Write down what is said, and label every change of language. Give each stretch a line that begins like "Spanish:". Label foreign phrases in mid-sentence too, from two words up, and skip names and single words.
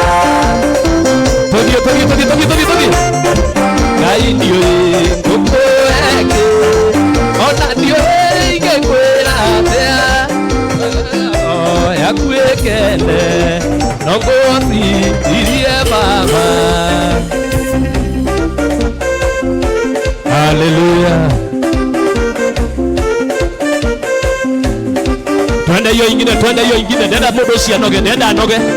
Kikuyu: Togi Ngai ndiũĩ ngũkwĩreke ona ndiũĩ ingĩkwĩra atĩa yaku ĩkene no ngũcithirie baba. Hallelujah.
Swahili: Twende hiyo ingine
Kikuyu: ndenda mũndũ ũcio anoge ndenda anoge